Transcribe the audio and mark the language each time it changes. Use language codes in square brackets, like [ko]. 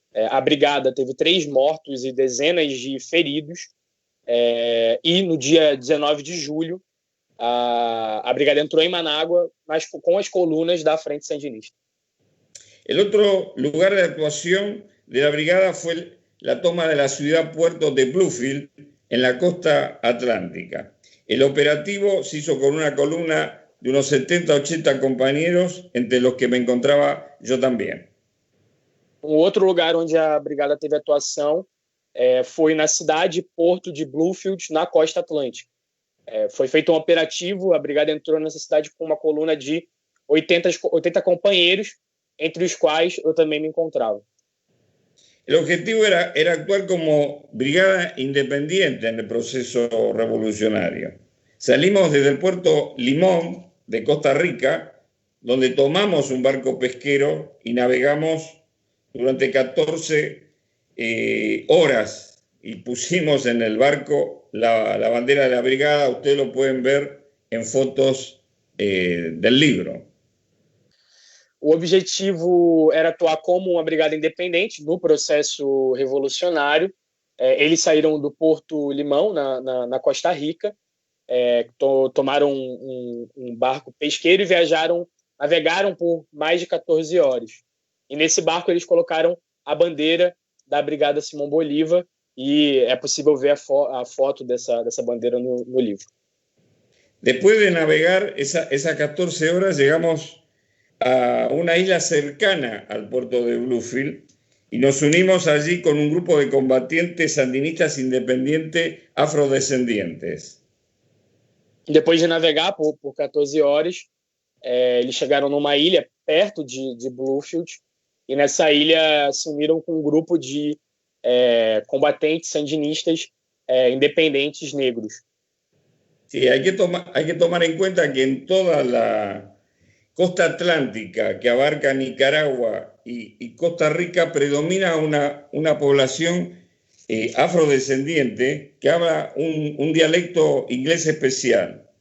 [pt] A brigada teve 3 mortos e dezenas de feridos. E no dia 19 de julho, a brigada entrou em Manágua, mas com as colunas da Frente Sandinista. [es] El otro lugar de actuación de la brigada fue la toma de la ciudad puerto de Bluefield en la costa atlántica. El operativo se hizo con una columna de unos 70-80 compañeros, entre los que me encontraba yo también. [pt] Outro lugar onde a brigada teve atuação foi na cidade porto de Bluefield, na costa atlântica. Foi feito um operativo, a brigada entrou nessa cidade com uma coluna de 80 companheiros, entre os quais eu também me encontrava. [es] El objetivo era actuar como brigada independiente en el proceso revolucionario. Salimos desde el puerto Limón de Costa Rica, donde tomamos un barco pesquero y navegamos durante 14 horas y pusimos en el barco la bandera de la brigada. Ustedes lo pueden ver en fotos del libro. [pt] O objetivo era atuar como uma brigada independente no processo revolucionário. Eles saíram do Porto Limão, na Costa Rica, tomaram um barco pesqueiro e navegaram por mais de 14 horas. E nesse barco eles colocaram a bandeira da Brigada Simão Bolívar, e é possível ver a foto dessa bandeira no livro. Depois de [es] navegar esas 14 horas, llegamos a una isla cercana al puerto de Bluefield y nos unimos allí con un grupo de combatientes sandinistas independientes afrodescendientes. [pt] Depois de navegar por 14 horas, eles chegaram numa ilha perto de Bluefield, e nessa ilha se uniram com um grupo de combatentes sandinistas independentes negros. [es] Sí, hay que tomar en cuenta que en toda la costa atlántica que abarca Nicaragua y Costa Rica predomina una población afrodescendiente que habla un dialecto inglés especial.